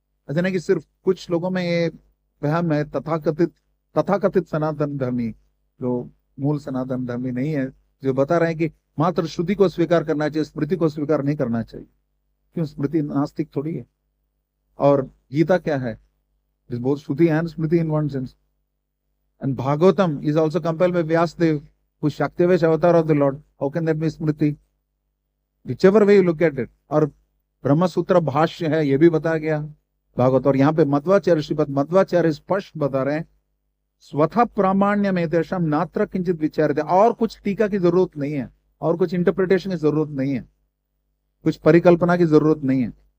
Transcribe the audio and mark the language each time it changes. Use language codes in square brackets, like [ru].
[hi] ऐसा नहीं कि सिर्फ कुछ लोगों में ये वहम है, तथाकथित सनातन धर्मी, जो मूल सनातन धर्मी नहीं है, जो बता रहे हैं कि मात्र श्रुति को स्वीकार करना चाहिए, स्मृति को स्वीकार नहीं करना चाहिए। क्यों? स्मृति नास्तिक थोड़ी है। और गीता क्या है? [en] Is both shruti and smriti in one sense. And Bhagavatam is also compiled by Vyasadeva, who Shaktivesh avatar of the Lord. How can that be smriti? Whichever way you look at it. [hi] और ब्रह्म सूत्र भाष्य है, ये भी बताया गया भागवत। और यहाँ पे मध्वाचार्य, श्रीपद मध्वाचार्य स्पष्ट बता रहे हैं, स्वतः प्रामाण्य में तेषाम नात्र किंचित विचार्यते। और कुछ टीका की जरूरत नहीं है, और कुछ इंटरप्रिटेशन की जरूरत नहीं है, कुछ परिकल्पना की जरूरत नहीं है।